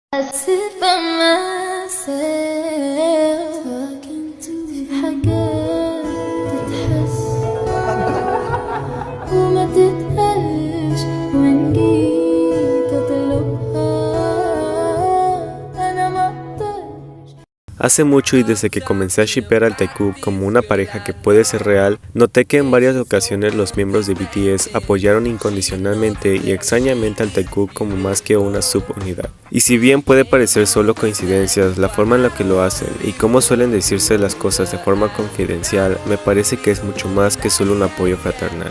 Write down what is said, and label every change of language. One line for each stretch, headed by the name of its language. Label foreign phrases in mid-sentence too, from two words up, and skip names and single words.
English: sit by myself talking to
Arabic: في حاجات تتحس وما تتقالش وإن جيت أطلبها أنا ما أقدرش.
Spanish: Hace mucho y desde que comencé a shippear al Taekook como una pareja que puede ser real, noté que en varias ocasiones los miembros de BTS apoyaron incondicionalmente y extrañamente al Taekook como más que una subunidad. Y si bien puede parecer solo coincidencias, la forma en la que lo hacen y cómo suelen decirse las cosas de forma confidencial me parece que es mucho más que solo un apoyo fraternal.